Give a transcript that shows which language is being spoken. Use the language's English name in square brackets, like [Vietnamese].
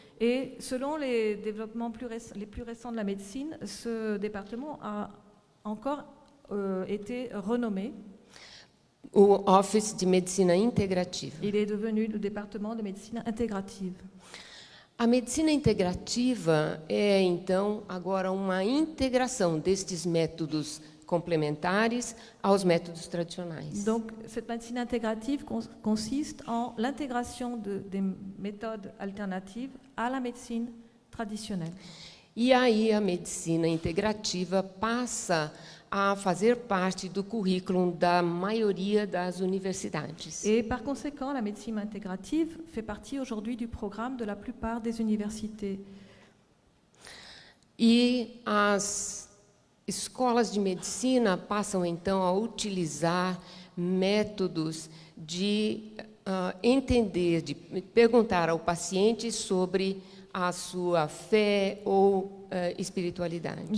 [French] Et selon les développements les plus récents de la médecine, ce département a encore été renommé. [Portuguese] O Office de Medicina Integrativa. [French] Il est devenu le département de médecine intégrative. [Portuguese] A medicina integrativa é, então, agora uma integração destes métodos complementares aos métodos tradicionais. [French] Donc, cette médecine intégrative consiste en l'intégration des méthodes alternatives à la médecine traditionnelle. [Portuguese] E aí a medicina integrativa passa a fazer parte do currículo da maioria das universidades. [French] Et par conséquent, la médecine intégrative fait partie aujourd'hui du programme de la plupart des universités. [Portuguese] E as escolas de medicina passam então a utilizar métodos de entender, de perguntar ao paciente sobre a sua fé ou espiritualidade.